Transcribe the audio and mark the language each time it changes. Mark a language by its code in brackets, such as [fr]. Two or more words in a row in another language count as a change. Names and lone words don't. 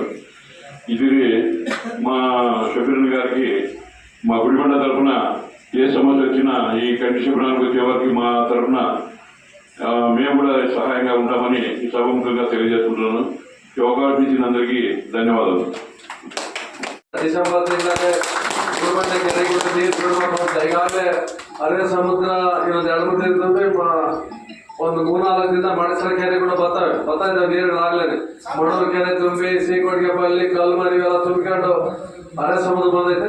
[te] ఇది మా షబీర్ గారికి మా గుడిబండ తరఫున ఏ సమస్య వచ్చినా ఈ కంటి శిబిరానికి వచ్చే వారికి మా తరఫున మేము కూడా సహాయంగా ఉంటామని ఈ సభముఖంగా తెలియజేస్తున్నాను. ఈ అవకాశం ఇచ్చిన అందరికీ ధన్యవాదాలు. [kn] ಡಿಸೆಂಬರ್ ತಿಂಗಳೇ ಗೌರ್ಮೆಂಟ್ ಕೆರೆಗೆ ನೀರು ಬಿಡಬೇಕು. ಈಗಾಗಲೇ ಅದೇ ಸಮುದ್ರ ಇನ್ನೊಂದು 2-3 ದಿನದಲ್ಲಿ ಒಂದು 3-4 ದಿನ ಮಣಸರ ಕೆರೆ ಕೂಡ ಬರ್ತಾ ಇದ್ದಾವೆ ನೀರುಗಳಾಗ್ಲೇ. ಮಣೂರು ಕೆರೆ ತುಂಬಿ ಸೀಕೋಟಿಗೆಪಲ್ಲಿ ಕಲ್ಮರಿ ಎಲ್ಲ ತುಂಬಿಕೊಂಡು ಅರೆ ಸಮುದ್ರ ಬಂದೈತೆ.